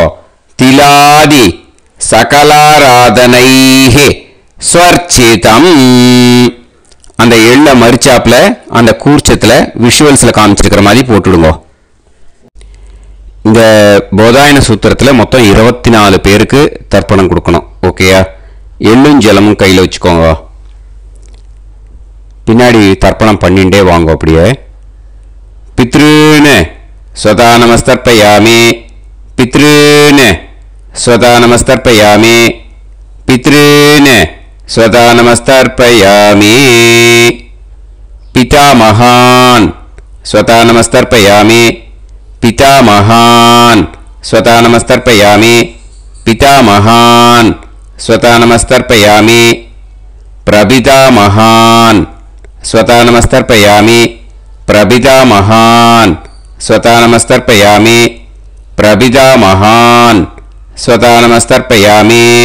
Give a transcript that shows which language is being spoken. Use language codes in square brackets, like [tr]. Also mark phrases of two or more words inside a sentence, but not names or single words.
[sa] तिलादि सकलाराधनैः स्वर्चितम् [ta] அந்த எள்ள மரிச்சாப்பில் அந்த கூர்ச்சத்தில் விஷுவல்ஸில் காமிச்சிருக்கிற மாதிரி போட்டுடுங்க. இந்த போதாயன சூத்திரத்தில் மொத்தம் 24 பேருக்கு தர்ப்பணம் கொடுக்கணும். ஓகேயா? எள்ளும் ஜலமும் கையில் வச்சுக்கோங்க. பின்னாடி தர்ப்பணம் பண்ணிண்டே வாங்க. [sa] अपडिये पितृन् स्वधा नमस्तर्पयामि, पितृन् स्वधा नमस्तर्पयामि, पितृन् स्वधा नमस्तर्पयामि, பித்ருன்னு ஸ்வதா நமஸ்தர்ப்பயாமி, पितामहान् स्वधा नमस्तर्पयामि, पितामहान् स्वधा नमस्तर्पयामि, पितामहान् स्वधा नमस्तर्पयामि, प्रपितामहान् स्वधा नमस्तर्पयामि, प्रपितामहान् स्वधा नमस्तर्पयामि, प्रपितामहान् स्वधा नमस्तर्पयामि, பிரபிதாமகான் ஸ்வதா நமஸ்தர்ப்பயாமி, பிரபிதாமகான் ஸ்வதா நமஸ்தர்ப்பயாமி,